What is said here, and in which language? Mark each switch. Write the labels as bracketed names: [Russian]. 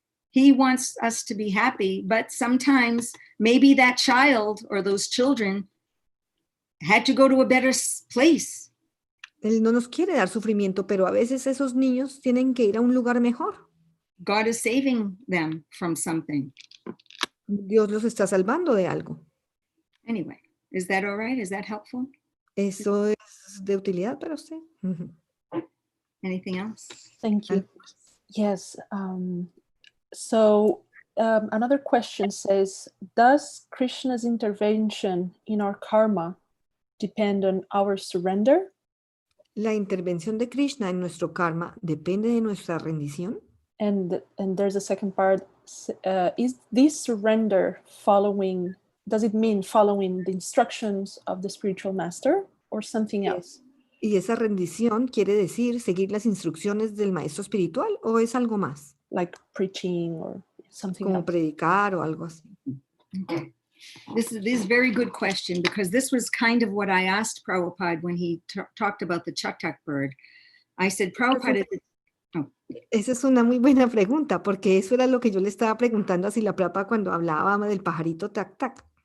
[English] He wants us to be happy, but sometimes maybe that child or those children had to go to a better place. [Spanish] Él no nos quiere dar sufrimiento, pero a veces esos niños tienen que ir a un lugar mejor. [English] God is saving them from something. [Spanish] Dios los está salvando de algo. [English] Anyway, is that all right? Is that helpful? [Spanish] Eso es de utilidad para usted. [English] Anything else? Thank you. Yes. So another question says, does Krishna's intervention in our karma depend on our surrender? [Spanish] La intervención de Krishna en nuestro karma depende de nuestra rendición. [English] And there's a second part. Is this surrender following, does it mean following the instructions of the spiritual master or something else? [Spanish] ¿Y esa rendición quiere decir seguir las instrucciones del maestro espiritual o es algo más? [English] Like preaching or something [Spanish] Como [English] else? [Spanish] predicar o algo así. [English] Okay. This is a very good question, because this was kind of what I asked Prabhupada when he talked about the chaktak bird. I said, Prabhupada, [Spanish] Esa es una muy buena pregunta, porque eso era lo que yo le estaba preguntando a Srila Prabhupada cuando hablaba del pajarito tac tac.